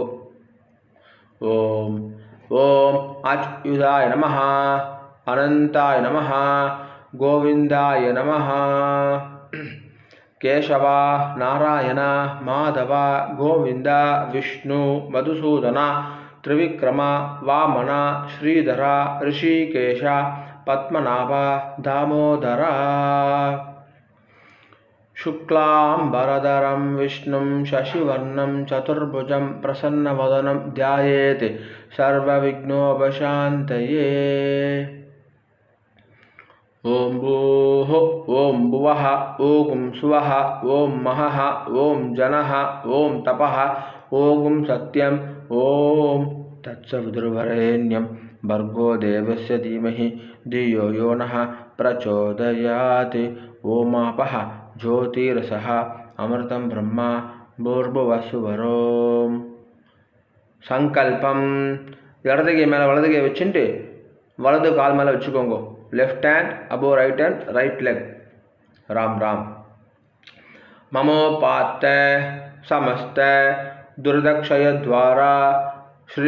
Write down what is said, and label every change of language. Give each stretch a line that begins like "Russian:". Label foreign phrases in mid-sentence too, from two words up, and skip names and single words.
Sanskrit: ओं ओं अच्युताय नमः, अनन्ताय नमः, गोविन्दाय नमः. केशव, नारायण, माधव, गोविन्द, विष्णु, मधुसूदन, त्रिविक्रम, वामन, श्रीधर, हृषीकेश, पद्मनाभ, दामोदर. शुक्लांबरधरं विष्णुं शशिवर्णं चतुर्भुजं प्रसन्नवदनं ध्यायेत् सर्वविघ्नोपशान्तये. ओं भूः ओं भुवः ओं सुवः ओं महः ओं जनः ओं तपः ओं सत्यं ओं तत्सवितुर्वरेण्यं भर्गो देवस्य धीमहि धियो यो नः प्रचोदयात्. ओमापः ज्योतिरसः अमृतं ब्रह्म भूर्भुवस्सुवरों.
Tamil: சங்கல்பம். இடது கை மேலே வலது கை வச்சுட்டு வலது கால் மேலே வச்சுக்கோங்க.
English: left hand above right hand, right leg. Ram Ram.
Sanskrit: ममोपात्त समस्त दुरितक्षयद्वारा श्री